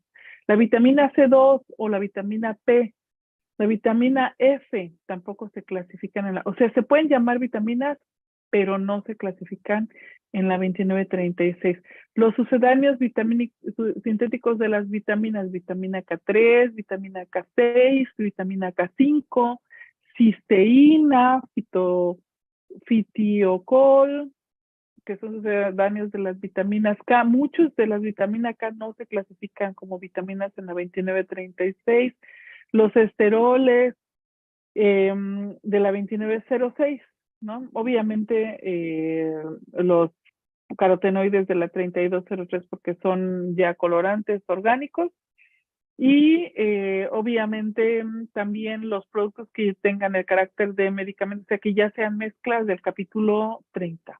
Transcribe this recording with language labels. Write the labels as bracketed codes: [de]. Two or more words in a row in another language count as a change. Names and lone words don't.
[es] La vitamina C2 o la vitamina P, la vitamina F tampoco se clasifican en la... O sea, se pueden llamar vitaminas, pero no se clasifican en la 2936. Los sucedáneos sintéticos de las vitaminas, vitamina K3, vitamina K6, vitamina K5, cisteína, fitiocol, que son sucedáneos de las vitaminas K. Muchos de las vitaminas K no se clasifican como vitaminas en la 2936. Los esteroles de la 2906, ¿no? Obviamente los carotenoides de la 3203 porque son ya colorantes orgánicos y obviamente también los productos que tengan el carácter de medicamento, o sea, que ya sean mezclas del capítulo 30.